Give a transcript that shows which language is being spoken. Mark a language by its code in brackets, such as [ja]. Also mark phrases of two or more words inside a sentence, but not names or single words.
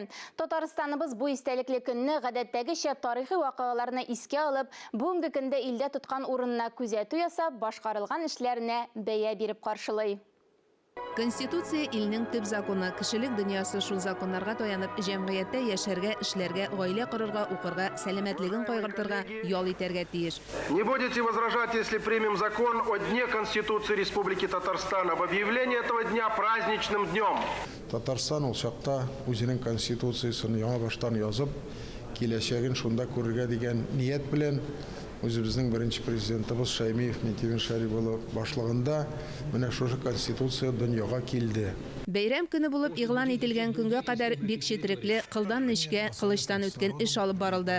[tt] Татарстаныбыз бу истәлекле көнне гадәттәгечә тарихи вакыйгаларны искә алып, бүгенге көндә илдә тоткан урынына күзәтү ясап, башкарылган эшләренә бәя биреп каршылый. Конституция илнең төп законы, кешелек дөньясы шул законнарга таянып, җәмгыятьтә яшәргә, эшләргә, гаилә корырга, укырга, сәламәтлеген кайгыртырга, ял итәргә тиеш. [ru] Не будете возражать, если примем закон о Дне Конституции Республики Татарстан, об объявлении этого дня праздничным днем. [tt] Татарстан ул чакта үзенең конституциясын яңа баштан язып, киләчәген шунда күрергә дигән ният белән үзебезнең беренче президентыбыз Шаймиев Метевин Шарипулы башлыгында менә шушы конституция дөньяга килде. Бәйрәм көне булып игълан ителгән көнгә кадәр бик четерекле, кылдан нечкә, кылычтан үткән эш алып барылды.